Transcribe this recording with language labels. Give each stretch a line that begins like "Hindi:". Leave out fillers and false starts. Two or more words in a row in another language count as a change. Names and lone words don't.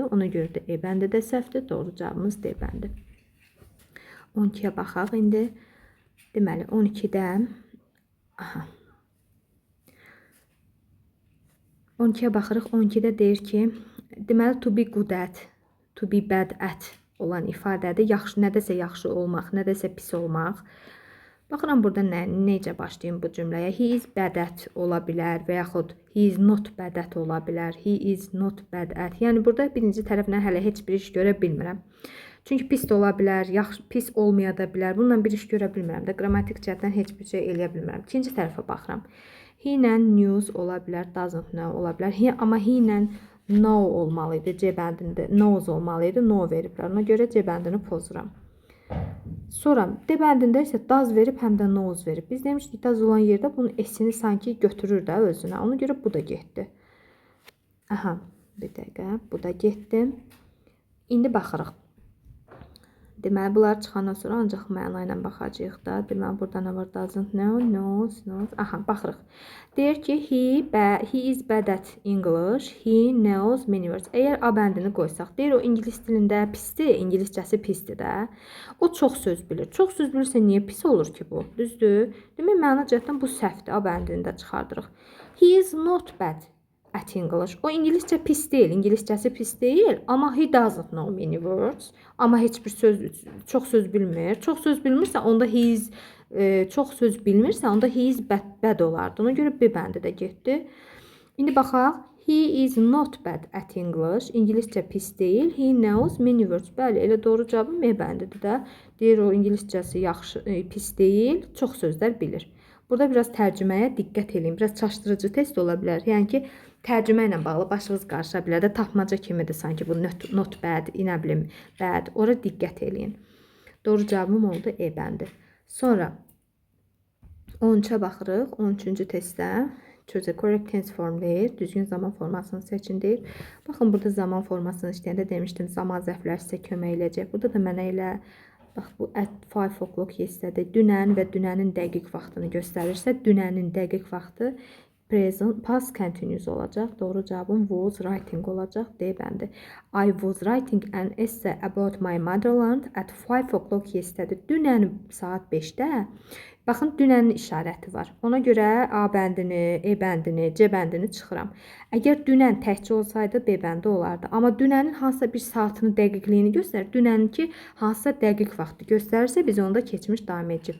Azerbaijani: Ona görə də E bəndi də səhvdir. Doğru cavabımız D bəndi. 12-yə baxaq indi. Deməli, 12-də aha. 12-yə baxırıq. 12-də deyir ki, deməli,
English: to be good at, to be bad at
Azerbaijani: olan ifadədir. Yaxşı, nədəsə yaxşı olmaq, nədəsə pis olmaq. Baxıram burada necə başlayım bu cümləyə.
English: He is bad at
Azerbaijani: ola bilər və yaxud
English: he is not bad at
Azerbaijani: ola bilər.
English: He is not bad at.
Azerbaijani: Yəni burada birinci tərəflə hələ heç bir iş görə bilmirəm. Çünki pis də ola bilər, yaxşı pis olmaya da bilər. Bununla bir iş görə bilmirəm də. Qrammatik cəhətdən heç bir şey eləyə bilmirəm. İkinci tərəfə baxıram. He ilə news ola bilər,
English: doesn't know
Azerbaijani: ola bilər. Amma he ilə no olmalı idi C bəndində. Knows olmalı idi, no veriblər. Ona görə C bəndini pozuram. Sonra D bəndində isə does verib, həm də knows verib. Biz demişdik, does olan yerdə bunun S-ini sanki götürür də özünə. Ona görə bu da getdi. Aha, bir dəqiqə, bu da getdi. İndi baxırıq. Deməli, bunlar çıxandan sonra ancaq məna ilə baxacağıq da. Deməli, burada nə var?
English: Doesn't know, knows.
Azerbaijani: Aha, baxırıq. Deyir ki,
English: he is bad at English. He knows many words.
Azerbaijani: Əgər A bəndini qoysaq, deyir o ingilis dilində pisdir, ingiliscəsi pisdir də. O çox söz bilir. Çox söz bilirsə niyə pis olur ki bu? Düzdür? Demək, məna cəhətdən bu səhvdir. A bəndini də çıxardırıq.
English: He is not bad at English.
Azerbaijani: O ingiliscə pis deyil, ingiliscəsi pis deyil, amma
English: he doesn't know many words.
Azerbaijani: Amma heç bir çox söz bilmir. Çox söz bilmirsə, onda
English: he is
Azerbaijani: çox söz bilmirsə, onda
English: he is bad
Azerbaijani: olardı. Ona görə B bəndi də getdi. İndi baxaq.
English: He is not bad at English.
Azerbaijani: İngiliscə pis deyil.
English: He knows many words.
Azerbaijani: Bəli, elə doğru cavabım E bəndidir də. Deyir o ingiliscəsi yaxşı, pis deyil, çox sözlər bilir. Burada biraz tərcüməyə diqqət edin. Biraz çaşdırıcı test ola bilər. Yəni ki, tərcümə ilə bağlı başınız qarışa bilər də, tapmaca kimidir sanki bu
English: not bad,
Azerbaijani: nə bilim, bad. Ora diqqət edin. Doğru cavabım oldu E bəndi. Sonra 13-ə baxırıq. 13-cü testdə
English: choose a correct tense form
Azerbaijani: deyir. Düzgün zaman formasını seçin deyir. Baxın, burada zaman formasını işləyəndə demişdim, zaman zərfləri sizə kömək eləyəcək. Burada da mənə elə bax, bu
English: at 5 o'clock yesterday
Azerbaijani: dünən və dünənin dəqiq vaxtını göstərirsə, dünənin dəqiq vaxtı
English: present past continuous
Azerbaijani: olacaq. Doğru cavabım
English: was writing
Azerbaijani: olacaq. D bəndi.
English: I was writing an essay about my motherland at 5 o'clock yesterday.
Azerbaijani: Dünən saat 5-də. Baxın, dünənin işarəti var. Ona görə A bəndini, E bəndini, C bəndini çıxıram. Əgər dünən təkcə olsaydı B bəndi olardı. Amma dünənin hansısa bir saatını, dəqiqliyini göstərir. Dünəninki hansısa dəqiq vaxtı göstərirsə, biz onda keçmiş davam edəcək.